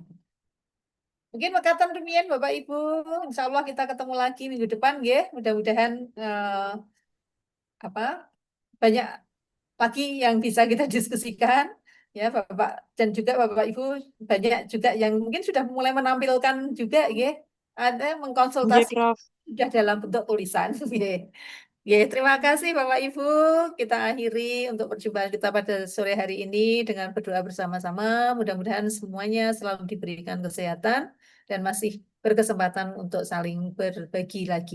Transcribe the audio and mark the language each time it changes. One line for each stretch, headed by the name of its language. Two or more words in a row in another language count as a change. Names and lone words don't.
Indonesian: Mungkin mekatan demikian Bapak Ibu.
Arabic: Insya Allah
Indonesian: kita ketemu lagi minggu depan, nggih. Mudah-mudahan apa banyak lagi yang bisa kita diskusikan. Ya, Bapak dan juga Bapak Ibu banyak juga yang mungkin sudah mulai menampilkan juga, nggih. Ada Nggih, mengkonsultasi Prof. sudah dalam bentuk tulisan. Nggih. Ya, terima kasih Bapak Ibu. Kita akhiri untuk perjumpaan kita pada sore hari ini dengan berdoa bersama-sama. Mudah-mudahan semuanya selalu diberikan kesehatan dan masih berkesempatan untuk saling berbagi lagi.